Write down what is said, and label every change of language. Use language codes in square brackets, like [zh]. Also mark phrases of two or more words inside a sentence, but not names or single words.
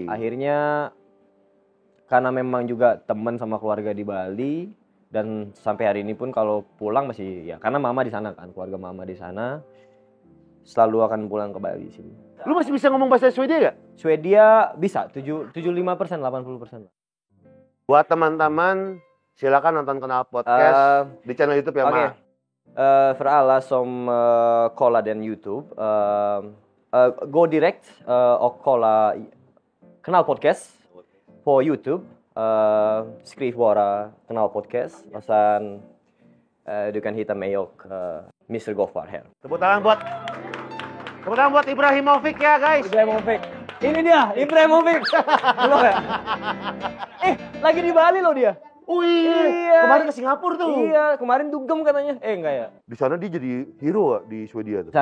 [id] Akhirnya karena memang juga teman sama keluarga di Bali dan sampai hari ini pun kalau pulang masih ya karena mama di sana kan, keluarga mama di sana selalu akan pulang ke Bali sini. Lu masih bisa ngomong bahasa Swedia gak? Swedia bisa, 75%, 80%. Buat teman-teman silakan nonton Kenal Podcast di channel YouTube ya, Ma. [sv] För alla som kollar den YouTube, gå direkt och kolla Kanal Podcast på YouTube. Skriv bara Kanal Podcast och sen du kan hitta mig och Mr. Gofar här. [id] Tepuk tangan buat Ibrahimovic ya, guys. Ibrahimovic. Ini dia, Ibrahimovic. Belum ya? Lagi di Bali loh dia. Iya. Kemarin ke Singapura tuh. Iya, kemarin dugem katanya. Enggak ya? Di sana dia jadi hero di Swedia tuh.